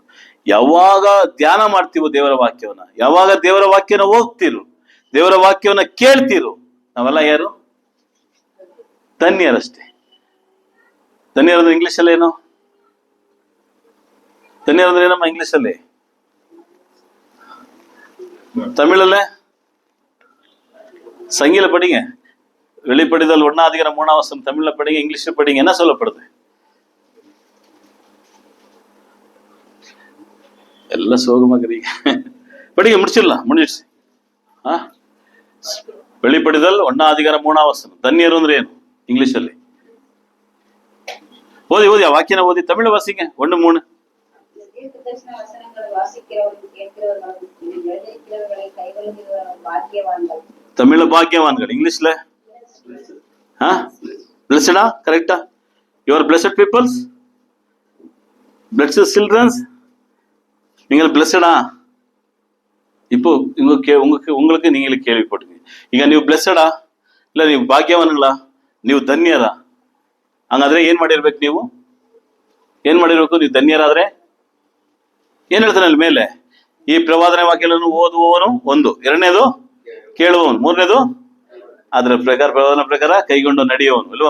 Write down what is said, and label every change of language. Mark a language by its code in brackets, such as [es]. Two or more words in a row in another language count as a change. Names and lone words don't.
[kn] ಯಾವಾಗ ಧ್ಯಾನ ಮಾಡ್ತೀವೋ ದೇವರ ವಾಕ್ಯವನ್ನ, ಯಾವಾಗ ದೇವರ ವಾಕ್ಯನ ಓದ್ತಿರು, ದೇವರ ವಾಕ್ಯವನ್ನ ಕೇಳ್ತಿರು, ನಾವೆಲ್ಲ ಯಾರು? ಧನ್ಯರಷ್ಟೇ. ಧನ್ಯರಂದ್ರೆ ಇಂಗ್ಲಿಷ್ ಅಲ್ಲಿ ಏನು? ಧನ್ಯರಂದ್ರೆ ಏನಮ್ಮ ಇಂಗ್ಲಿಷ್ ಅಲ್ಲಿ? [ta] தமிழ்ல சங்கில படிங்க, வெளிப்படிதல் 1:3 தமிழ்ல படிங்க, இங்கிலீஷ்ல படிங்க. என்ன சொல்லப்படுது? எல்லாம் சோகமாக்குறீங்க. படிங்க, முடிச்சிருச்சு. [kn] வெளிப்படிதல் 1:3 ಧನ್ಯರು ಅಂದ್ರೆ ಏನು ಇಂಗ್ಲಿಷ್ ಅಲ್ಲಿ? ಓದಿ ಆ ವಾಕ್ಯನ ಓದಿ. ತಮಿಳು ವಾಸಿங்க 1:3. [ta] தமிழ்ல பாக்கியவான்கள், இங்கிலீஷ்ல பிளஸ்டா? கரெக்டா? [en] your blessed peoples, blessed childrens. [ta] நீங்கள் பிளஸ்டா? இப்போ உங்களுக்கு நீங்களே ಕೇಳಿಪಟ್ಟಿங்க. [kn] ಈಗ ನೀವು ಬ್ಲೆಸ್ಸಡಾ ಇಲ್ಲ ನೀವು ಭಾಗ್ಯವಾನ್ಗಳಾ, ನೀವು ಧನ್ಯರಾ? ಹಂಗಾದ್ರೆ ಏನ್ ಮಾಡಿರ್ಬೇಕು? ನೀವು ನೀವು ಧನ್ಯರಾದ್ರೆ ಏನ್ ಹೇಳ್ತಾನೆ ಅಲ್ಲಿ ಮೇಲೆ? ಈ ಪ್ರವಾದನೆ ವಾಕ್ಯಗಳನ್ನು ಓದುವವನು 1, 2ನೇದು ಕೇಳುವವನು, 3ನೇದು ಅದರ ಪ್ರವಾದನ ಪ್ರಕಾರ ಕೈಗೊಂಡು ನಡೆಯುವವನು ಅಲ್ವಾ?